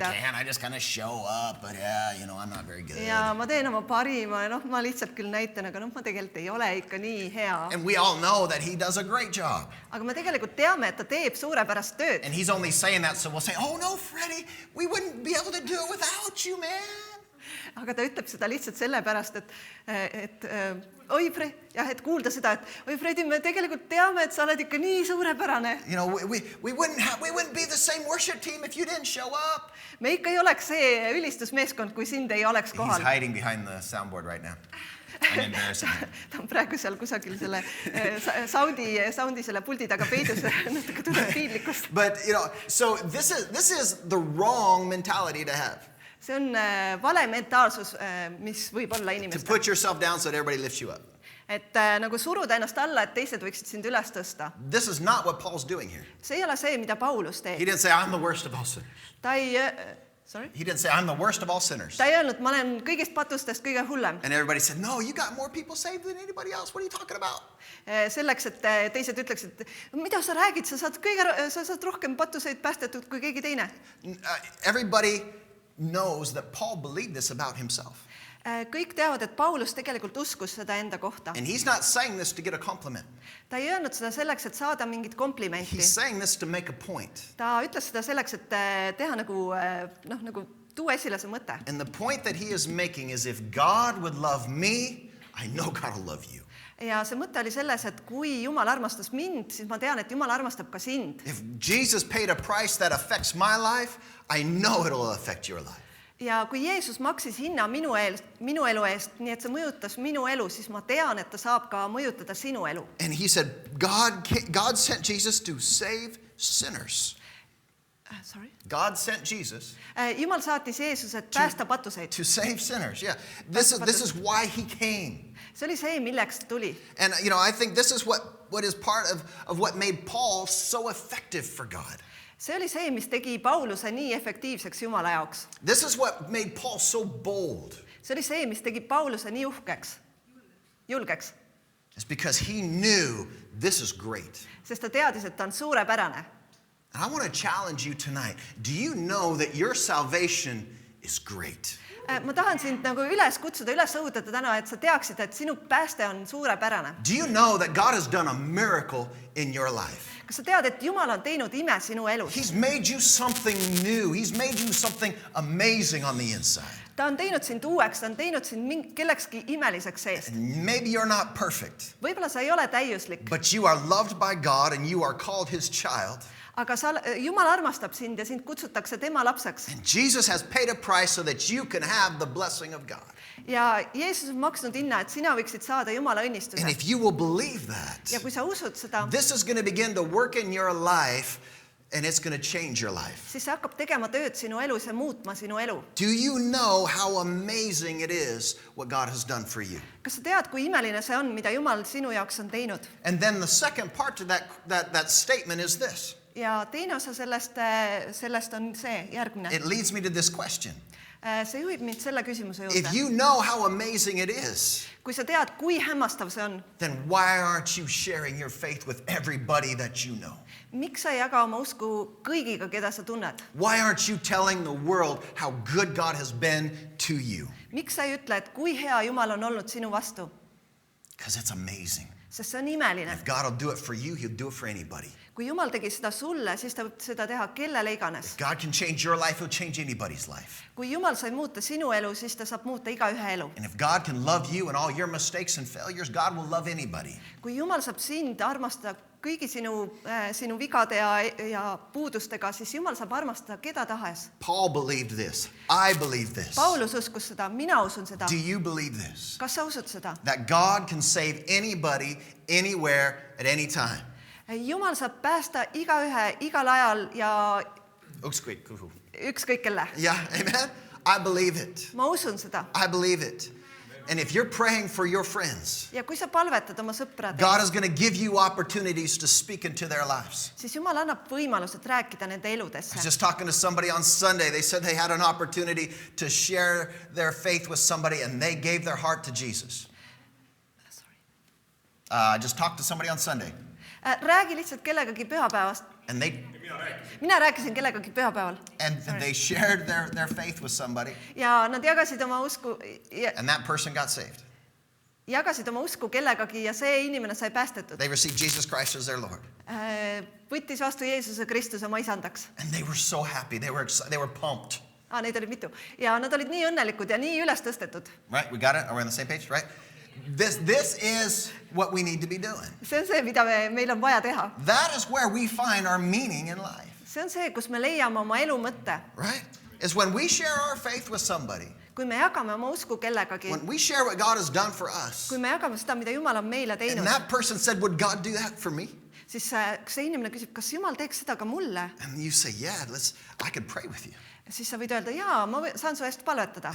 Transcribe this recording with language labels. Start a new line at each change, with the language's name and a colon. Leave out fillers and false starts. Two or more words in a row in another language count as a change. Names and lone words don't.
Estonian: mängida.
English: can. I just kind of show up, but I'm not very good.
Estonian: Ja ma teen oma parima ja ma lihtsalt küll näitan, aga ma tegelikult ei ole ikka nii hea.
English: And we all know that he does a great job.
Estonian: Aga me tegelikult teame, et ta teeb suurepärast tööd.
English: And he's only saying that so we'll say, oh no, Freddie, we wouldn't be able to do it without you, man.
Estonian: Aga ta ütleb seda lihtsalt sellepärast, et et kuulda seda, et Fredi, me tegelikult teame, et sa oled ikka nii suurepärane.
English: We wouldn't be the same worship team if you didn't show up.
Estonian: Me ikka ei oleks see ülistusmeeskond, kui sind ei oleks kohal.
English: He's hiding behind the soundboard right now. I'm embarrassing him.
Estonian: ta on praegu seal kusagil selle soundi selle puldi taga peidus, natuke tunneb piinlikkust.
English: But, so this is the wrong mentality to have.
Estonian: See on vale mentaalsus, mis võib olla
English: To
Estonian: inimestel.
English: put yourself down so that everybody lifts you up.
Estonian: Et nagu suruda ennast alla, et teised võiksid sind üles tõsta.
English: This is not what Paul's doing here.
Estonian: See ei ole see, mida Paulus
English: He
Estonian: teeb.
English: didn't say, I'm the worst of all sinners.
Estonian: Ta ei,
English: sorry? He didn't say, I'm the worst of all sinners.
Estonian: Ta ei öelnud, ma olen kõigist patustest kõige hullem.
English: And everybody said, no, you got more people saved than anybody else. What are you talking about?
Estonian: Selleks, et teised ütleksid, mida sa räägid, sa saad rohkem patuseid päästetud kui keegi teine.
English: Everybody knows that Paul believed this about himself.
Estonian: Kõik teavad, et Paulus tegelikult uskus seda enda kohta.
English: And he's not saying this to get a compliment.
Estonian: Ta ei öelnud seda selleks, et saada mingit komplimenti.
English: He's saying this to make a point.
Estonian: Ta ütles seda selleks, et teha nagu tuua esile see mõte.
English: And the point that he is making is if God would love me, I know God will love you.
Estonian: Ja see mõte oli selles, et kui Jumal armastas mind, siis ma tean, et Jumal armastab ka sind.
English: If Jesus paid a price that affects my life, I know it'll affect your life.
Estonian: Ja kui Jeesus maksis hinna minu elu eest, nii et see mõjutas minu elu, siis ma tean, et ta saab ka mõjutada sinu elu.
English: And he said, God sent Jesus to save sinners. Sorry? God sent Jesus
Estonian: Jumal saatis Jeesuse, et päästa patuseid.
English: to save sinners. Yeah. This is why he came.
Estonian: See oli see, milleks ta tuli.
English: And I think this is what is part of what made Paul so effective for God.
Estonian: See oli see, mis tegi Pauluse nii efektiivseks Jumala jaoks.
English: This is what made Paul so bold.
Estonian: See oli see, mis tegi Pauluse nii uhkeks, julgeks,
English: It's because he knew this is great.
Estonian: sest ta teadis, et ta on suurepärane.
English: And I want to challenge you tonight. Do you know that your salvation is great?
Estonian: Ma tahan sind nagu üles kutsuda, üles õhutada täna, et sa teaksid, et sinu pääste on suurepärane.
English: Do you know that God has done a miracle in your life?
Estonian: Kas sa tead, et Jumal on teinud ime sinu elus?
English: He's made you something new. He's made you something amazing on the inside.
Estonian: Ta on teinud sind uueks, ta on teinud sind kellekski imeliseks seest.
English: And maybe you're not perfect,
Estonian: Võib-olla sa ei ole täiuslik,
English: but you are loved by God and you are called his child.
Estonian: aga Jumal armastab sind ja sind kutsutakse tema lapseks.
English: And Jesus has paid a price so that you can have the blessing of God.
Estonian: Ja Jeesus on maksnud hinna, et sina võiksid saada Jumala
English: And
Estonian: õnnistuse.
English: if you will believe that,
Estonian: Ja kui sa usud seda,
English: this is going to begin to work in your life and it's going to change your life.
Estonian: siis see hakkab tegema tööd sinu elus ja muutma sinu elu.
English: Do you know how amazing it is what God has done for you?
Estonian: Kas sa tead, kui imeline see on, mida Jumal sinu jaoks on teinud?
English: And then the second part to that statement is this.
Estonian: Ja teine osa sellest on see järgmine.
English: It leads me to this question.
Estonian: See juhib mind selle küsimuse
English: If
Estonian: juurde.
English: you know how amazing it is,
Estonian: Kui sa tead, kui hämmastav see on,
English: then why aren't you sharing your faith with everybody that you know?
Estonian: miks sa ei jaga oma usku kõigiga, keda sa tunned?
English: Why aren't you telling the world how good God has been to you?
Estonian: Miks sa ei ütle, et kui hea Jumal on olnud sinu vastu?
English: Because it's amazing.
Estonian: Sest see on imeline.
English: If God will do it for you, he'll do it for anybody.
Estonian: Kui Jumal tegi seda sulle, siis ta võib seda teha kellele iganes.
English: If God can change your life, he'll change anybody's life.
Estonian: Kui Jumal sai muuta sinu elu, siis ta saab muuta igaühe elu.
English: And if God can love you and all your mistakes and failures, God will love anybody.
Estonian: Kui Jumal saab sind armastada kõigi sinu vigade ja puudustega, siis Jumal saab armastada keda tahes.
English: Paul believed this. I believe this.
Estonian: Paulus uskus seda, mina usun seda.
English: Do you believe this?
Estonian: Kas sa usud seda?
English: That God can save anybody, anywhere, at any time.
Estonian: Jumal saab päästa igaühe, igal ajal ja ükskõik kelle.
English: Yeah, amen? I believe it.
Estonian: Ma usun seda.
English: I believe it. And if you're praying for your friends,
Estonian: Ja kui sa palvetad oma sõpradele,
English: God is going to give you opportunities to speak into their lives.
Estonian: siis Jumal annab võimalused rääkida nende
English: I
Estonian: eludesse.
English: was just talking to somebody on Sunday. They said they had an opportunity to share their faith with somebody and they gave their heart to Jesus. I just talked to somebody on Sunday
Estonian: Räägi lihtsalt kellegagi pühapäevast.
English: and
Estonian: Mina rääkisin kellegagi pühapäeval.
English: they shared their faith with somebody
Estonian: Ja nad jagasid oma usku,
English: and that person got saved.
Estonian: kellegagi ja see inimene sai päästetud.
English: They received Jesus Christ as their Lord.
Estonian: Võttis vastu Jeesuse Kristuse oma isandaks.
English: And they were so happy. They were pumped.
Estonian: Neid oli mitu. Ja nad olid nii õnnelikud ja nii üles tõstetud.
English: Right? We got it? Are we on the same page? Right? This is what we need to be doing.
Estonian: See on see, mida meil on vaja teha.
English: That is where we find our meaning in life.
Estonian: See on see, kus me leiame oma elu mõtte.
English: Right? is when we share our faith with somebody,
Estonian: kui me jagame oma usku kellegagi,
English: when we share what God has done for us,
Estonian: kui me jagame seda, mida Jumal on meile
English: and
Estonian: teinud,
English: that person said, would God do that for me?
Estonian: siis see inimene küsib, kas Jumal teeks seda ka mulle,
English: And you say, yeah, I could pray with you.
Estonian: siis sa võid öelda, jaa, ma saan su eest palvetada